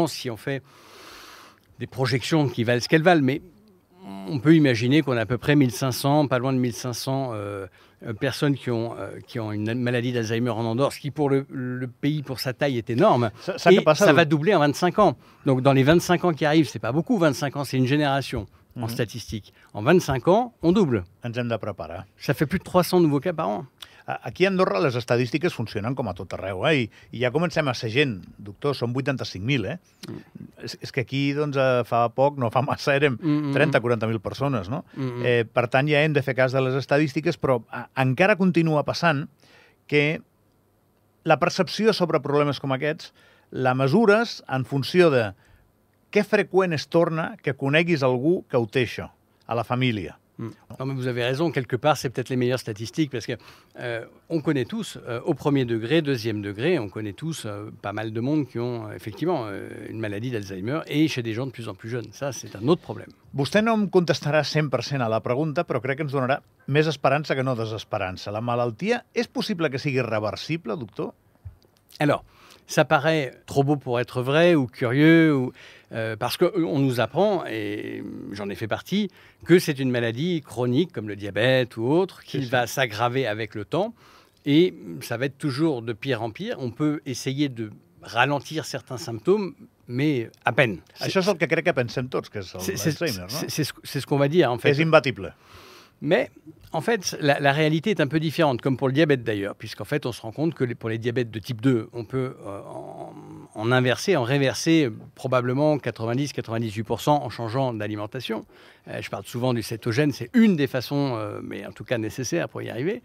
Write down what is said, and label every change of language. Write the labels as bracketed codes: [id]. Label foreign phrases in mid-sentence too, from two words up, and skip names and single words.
[fr] Si on fait des projections qui valent ce qu'elles valent, mais on peut imaginer qu'on a à peu près 1500, pas loin de 1500 personnes qui ont une maladie d'Alzheimer en Andorre, ce qui pour le pays, pour sa taille, est énorme. Ça va doubler en 25 ans. Donc dans les 25 ans qui arrivent, c'est pas beaucoup, 25 ans, c'est une génération en statistique. En 25 ans, on double. [ca] Ens hem de preparar. [fr] Ça fait plus de 300 nouveaux cas par an. [ca] Aquí a Andorra les estadístiques funcionen com a tot arreu, I ja comencem a ser gent, doctor, són 85.000, És que aquí, doncs, fa poc, no fa massa, érem 30-40.000 persones, no? Per tant, ja hem de fer cas de les estadístiques, però encara continua passant que la percepció sobre problemes com aquests la mesures en funció de què freqüent es torna que coneguis algú que ho té això, a la família. [fr] Non, mais vous avez raison, quelque part, c'est peut-être les meilleures statistiques parce que on connaît tous, au premier degré, deuxième degré, on connaît tous pas mal de monde qui ont effectivement une maladie d'Alzheimer et chez des gens de plus en plus jeunes. Ça, c'est un autre problème. [ca] Vostè no em contestarà 100% a la pregunta, però crec que ens donarà més esperança que no desesperança. La malaltia és possible que sigui reversible, doctor? [fr] Alors, ça paraît trop beau pour être vrai ou curieux, parce qu'on nous apprend, et j'en ai fait partie, que c'est une maladie chronique comme le diabète ou autre, qui va s'aggraver avec le temps, et ça va être toujours de pire en pire. On peut essayer de ralentir certains symptômes, mais à peine. [ca] Això és el que crec que pensem tots, que és l'Alzheimer, no? [fr] C'est ce qu'on va dire, en fait. [ca] És imbatible. [fr] Mais en fait, la réalité est un peu différente, comme pour le diabète d'ailleurs, puisqu'en fait, on se rend compte que pour les diabètes de type 2, on peut en inverser, en réverser probablement 90-98% en changeant d'alimentation. Je parle souvent du cétogène, c'est une des façons, mais en tout cas nécessaire pour y arriver.